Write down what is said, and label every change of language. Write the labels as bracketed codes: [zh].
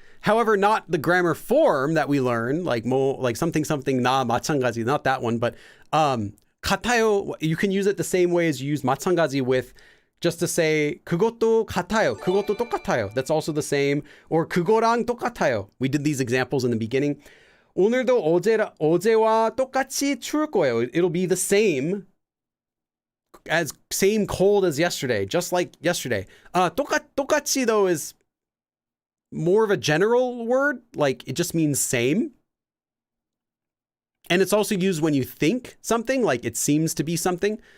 [en] However, not the grammar form that we learn, like something 나 마찬가지, not that one, but 같아요, you can use it the same way as you use 마찬가지 with just to say [ko] 그것도 같아요, 그것도 똑같아요. [en] That's also the same. Or [ko] 그거랑 똑같아요. [en] We did these examples in the beginning. [ko] 오늘도 어제와 똑같이 추울 거예요. [en] It'll be the same cold as yesterday, just like yesterday. 똑같이 though is more of a general word, like it just means same. And it's also used when you think something, like it seems to be something.